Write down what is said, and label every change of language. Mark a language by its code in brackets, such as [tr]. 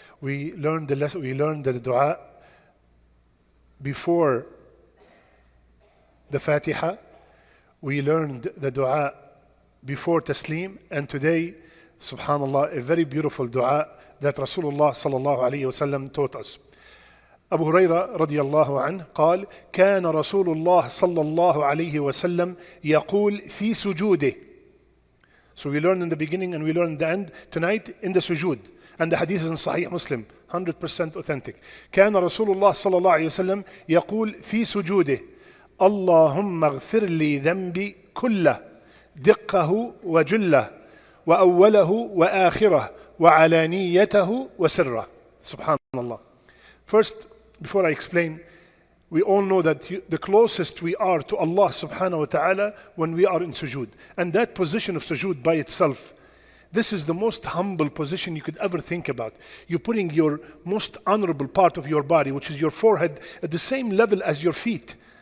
[en] We learned the lesson, we learned the dua before the Fatiha. We learned the dua before taslim. And today, subhanallah, a very beautiful dua that Rasulullah sallallahu alayhi wa sallam taught us. [ar] Abu Huraira radiyallahu anhu قال كان رسول الله صلى الله عليه وسلم يقول في سجوده. [en] So we learned in the beginning and we learned in the end. Tonight in the Sujood. And the hadith is in Sahih Muslim, 100% authentic. [ar] كان رسول الله صلى الله عليه وسلم يقول في سجوده اللهم اغفر لي ذنبي كله دقه وجله وأوله وآخره وعلانيته وسره. Subhanallah. [en] First, before I explain, we all know that the closest we are to Allah subhanahu wa ta'ala when we are in sujood. And that position of sujood by itself, this is the most humble position you could ever think about. You're putting your most honorable part of your body, which is your forehead, at the same level as your feet.